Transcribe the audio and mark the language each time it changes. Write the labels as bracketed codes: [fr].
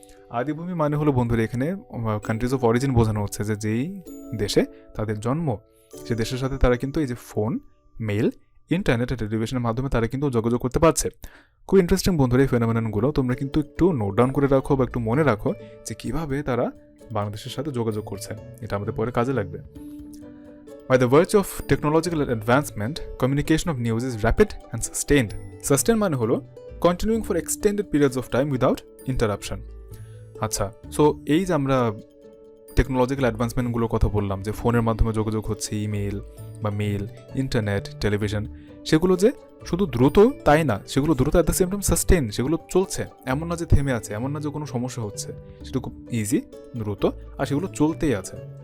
[bn] আদিভূমি মানে হলো বন্ধুরা এখানে কান্ট্রিজ অফ অরিজিন বোঝানো হচ্ছে যে যেই দেশে তাদের জন্ম সে দেশের সাথে তারা কিন্তু এই যে ফোন, মেইল, ইন্টারনেট আর টেলিভিশনের মাধ্যমে তারা কিন্তু যোগাযোগ করতে পারছে। খুব ইন্টারেস্টিং বন্ধুরা এই ফেনোমেননগুলো তোমরা কিন্তু একটু নোট ডাউন করে রাখো বা একটু মনে রাখো যে কীভাবে তারা বাংলাদেশের সাথে যোগাযোগ করছে, এটা আমাদের পরে কাজে লাগবে। [en] By the virtue of technological advancement, communication of news is rapid and sustained. Sustain [bn] মানে হলো [en] continuing for extended periods of time without interruption. [bn] আচ্ছা, সো এই যে আমরা টেকনোলজিক্যাল অ্যাডভান্সমেন্টগুলোর কথা বললাম যে ফোনের মাধ্যমে যোগাযোগ হচ্ছে, ইমেল বা মেল, ইন্টারনেট, টেলিভিশন, সেগুলো যে শুধু দ্রুত তাই না, সেগুলো দ্রুত [en] at the same time sustain, [bn] সেগুলো চলছে, এমন না যে থেমে আছে, এমন না যে কোনো সমস্যা হচ্ছে, সেটা খুব ইজি, দ্রুত, আর সেগুলো চলতেই আছে।